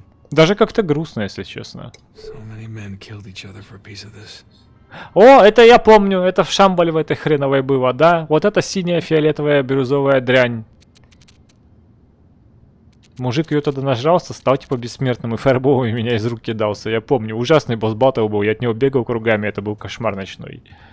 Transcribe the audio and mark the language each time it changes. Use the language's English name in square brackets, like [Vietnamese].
[Russian] Даже как-то грустно, если честно. [English] So many men killed each other for a piece of this. [Russian] О, это я помню, это в Шамбале в этой хреновой было, да? Вот это синяя, фиолетовая, бирюзовая дрянь. Мужик ее тогда нажрался, стал типа бессмертным и фаерболом меня из рук кидался. Я помню, ужасный босс-баттл был, я от него бегал кругами, это был кошмар ночной.